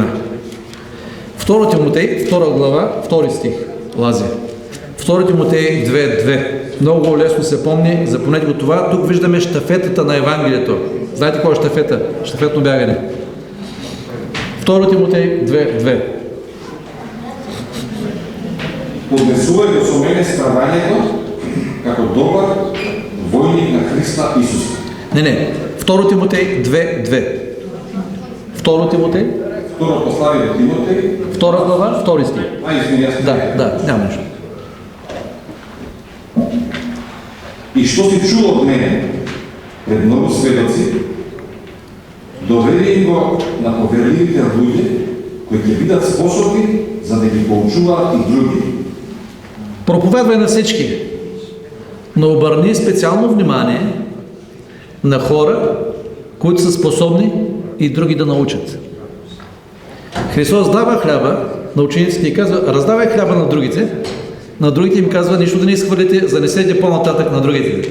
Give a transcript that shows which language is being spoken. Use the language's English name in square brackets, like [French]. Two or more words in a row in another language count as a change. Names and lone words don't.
[Bulgarian] 2 Тимотей, 2 глава, 2 стих, Лази. 2 Тимотей 2.2. Много лесно се помни, запомнете го това. Тук виждаме щафетата на Евангелието. Знаете какво е щафета? Щафетно бягане. 2 Тимотей 2.2. [Macedonian] Поднесувајте со мене страдањето како добар војник на Христа Исуса. [Bulgarian] Не. 2 Тимотей 2.2. 2 Тимотей? Второ послание до Тимотей. 2 глава, 2 стих. Извини, аз Да, няма нещо. [Macedonian] и што си чул од мене пред многу сведоци, доведи им го на поверливите луѓе кои ќе бидат способни за да ги поучуваат и други. [Bulgarian] Проповядвай на всички, но обърни специално внимание на хора, които са способни и други да научат. Христос дава хляба на учениците и казва: раздавай хляба на другите им казва: нищо да не изхвърлите, занесете по-нататък на другите.